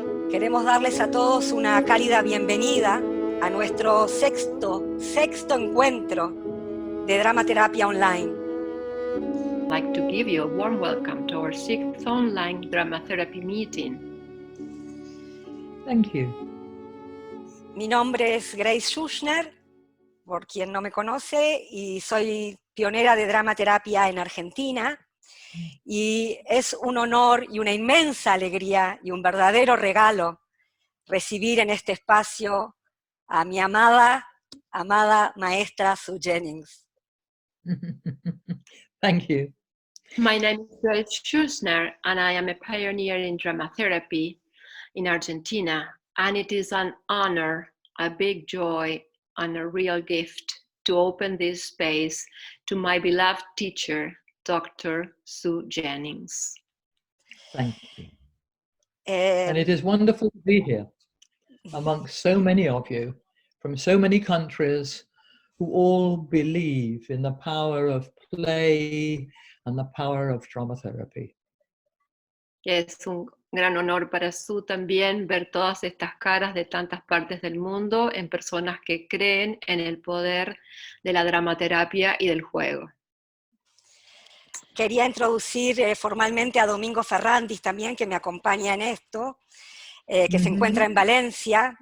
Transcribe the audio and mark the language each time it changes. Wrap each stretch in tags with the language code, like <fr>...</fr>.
<es>Queremos darles a todos una cálida bienvenida a nuestro sexto encuentro de Dramaterapia Online.</es> <en>I'd like to give you a warm welcome to our 6th online drama therapy meeting. Thank you.</en> <es>Mi nombre es Grace Schuchner, por quien no me conoce, y soy pionera de dramaterapia en Argentina. Y es un honor y una inmensa alegría y un verdadero regalo recibir en este espacio a mi amada maestra Jennings.</es> <en>Thank you. My name is Grace Schuchner, and I am a pioneer in drama therapy in Argentina. And it is an honor, a big joy, and a real gift to open this space to my beloved teacher, Dr. Jennings. Thank you. And it is wonderful to be here amongst so many of you from so many countries who all believe in the power of play and the power of drama therapy.</en> <es>Es un gran honor para Sue también ver todas estas caras de tantas partes del mundo en personas que creen en el poder de la dramaterapia y del juego. Quería introducir formalmente a Domingo Ferrandis también, que me acompaña en esto, que se encuentra en Valencia.</es>